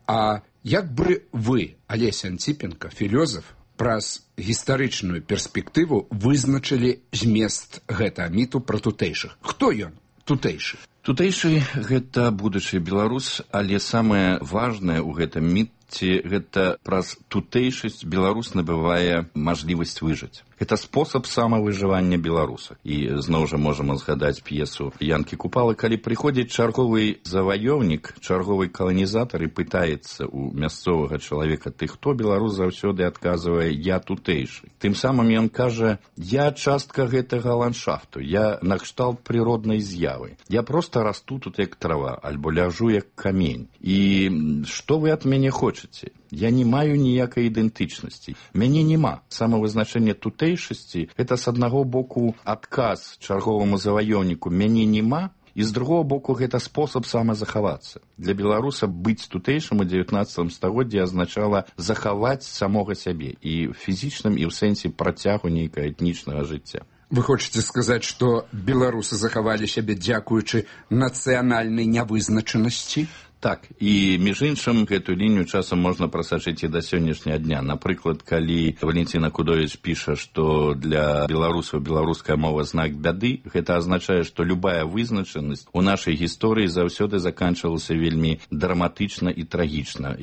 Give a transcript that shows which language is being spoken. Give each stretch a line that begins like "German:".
Belarusian: А як бы вы, Алесь Анціпенка, філозаф, праз гістарычную перспектыву вызначылі змест гэтага міту пра тутэйшых? Хто ён, тутэйшы? Тутэйшы – гэта будучы беларус, але самае важнае ў гэтым міце – гэта праз тутэйшасць беларус набывае мажлівасць выжыць.
Russian: Это способ самовыживания белорусов. И снова же можем сгадать пьесу Янки Купалы, когда приходит черговый завоевник, черговый колонизатор и пытается у мясцового человека, ты кто, белорус завсёды отказывая, я тутейший. Тем самым он каже, я частка этого ландшафта, я на кшталт природной изъявы. Я просто расту тут, как трава, альбо ляжу, как камень. И что вы от меня хочете?
Belarusian: Я не маю ніякай ідэнтычнасці. Мяне няма. Самавызначэнне тутэйшасці – это, с аднаго боку, адказ чарговаму заваёўніку «мяне няма», і з другого боку, гэта спосаб самазахавацца. Для беларуса быць тутэйшым у 19-м стагоддзі азначала захаваць самога сябе і ў фізічным, і ў сэнсі працягу нейкага этнічнага жыцця. Вы хочаце сказаць, што беларусы захавалі сябе дзякуючы нацыянальнай нявызначанасці?
Russian: Так, и між іншим, эту линию часом можно просачить и до сегодняшнего дня. Например, когда Валентина Кудович пишет, что для белорусов белорусская мова знак беды, это означает, что любая вызначенность у нашей истории завсёды заканчивалась вельми драматично и трагично.